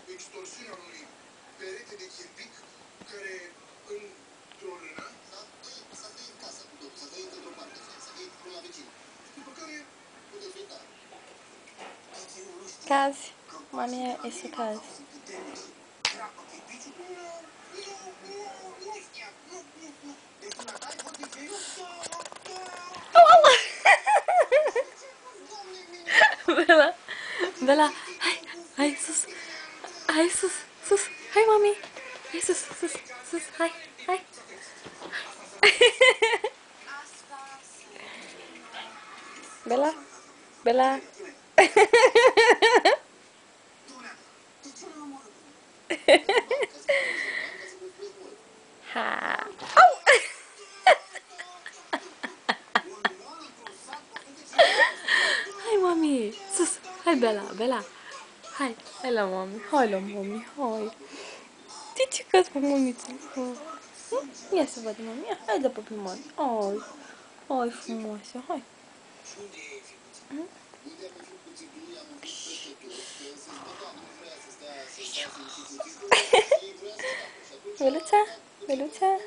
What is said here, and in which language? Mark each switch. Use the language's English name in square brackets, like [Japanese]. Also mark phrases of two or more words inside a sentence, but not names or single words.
[Romanian] distorsiunea unui perete de chirpic care într-o rână să dă în casă cu totul, să dă într-o parte, să dă la vecin. După care puteți uita. Cazi. Mami este cazi. Bella, Bella, hai sus, hai sus, sus, hai mami, hai sus, sus, sus, hai, hai. Bella, Bella. Ha. Au. Hai mami, sus, hai Bella, Bella. Hai la mami, hai la mami, hai. Ce ciucat pe mămiță? Ia să văd mami, hai de pe mami. Hai frumoasă, hai. Beluța, Beluța.